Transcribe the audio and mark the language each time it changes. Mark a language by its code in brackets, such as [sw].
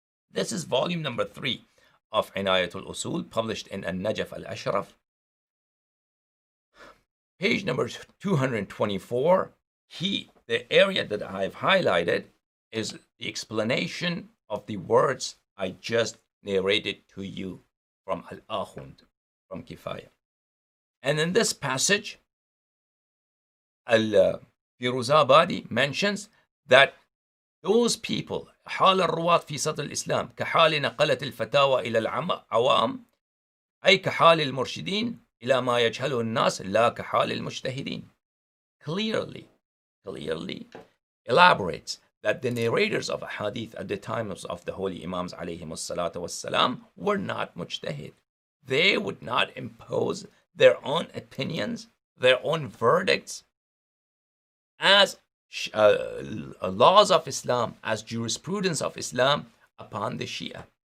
[en] This is volume number 3 of Inayatul Usul, published in Al-Najaf Al-Ashraf, page number 224. The area that I've highlighted is the explanation of the words I just narrated to you from Al-Akhund, from Kifaya. And in this passage, Al-Firuzabadi mentions that those people, [ar] حال الرواة في صدر الإسلام كحال نقلة الفتاوى إلى العوام، أي كحال المرشدين إلى ما يجهله الناس لا كحال المجتهدين. [en] Clearly elaborates that the narrators of hadith at the times of the holy Imams alayhim as-salatu was-salam were not mujtahid. They would not impose their own opinions, their own verdicts as laws of Islam, as jurisprudence of Islam upon the Shia.